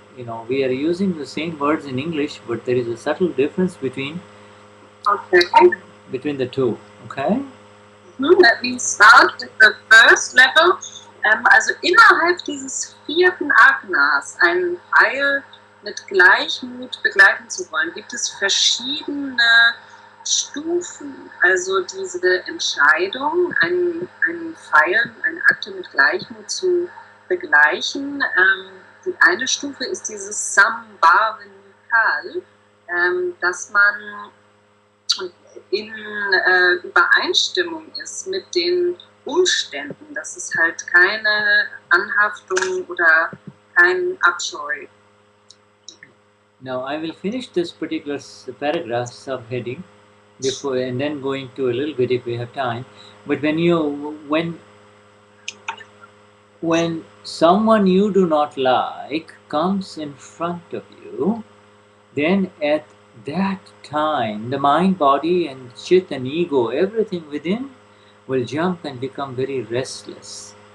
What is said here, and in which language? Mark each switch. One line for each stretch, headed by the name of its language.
English: You know, we are using the same words in English, but there is a subtle difference between the two. Okay? Let me start with the first level.
German: Also innerhalb dieses vierten Agnas einen Pfeil mit Gleichmut begleiten zu wollen, gibt es verschiedene Stufen. Also diese Entscheidung, einen Pfeil, eine Akte mit Gleichmut zu begleichen. Die eine Stufe ist dieses Sambhavenikal, dass man in Übereinstimmung ist mit den Umständen, dass es halt keine Anhaftung oder kein Abscheu.
English: Now I will finish this particular paragraph subheading before, and then going to a little bit if we have time. But when someone you do not like comes in front of you, then at that time the mind, body and chit and ego, everything within will jump and become very restless.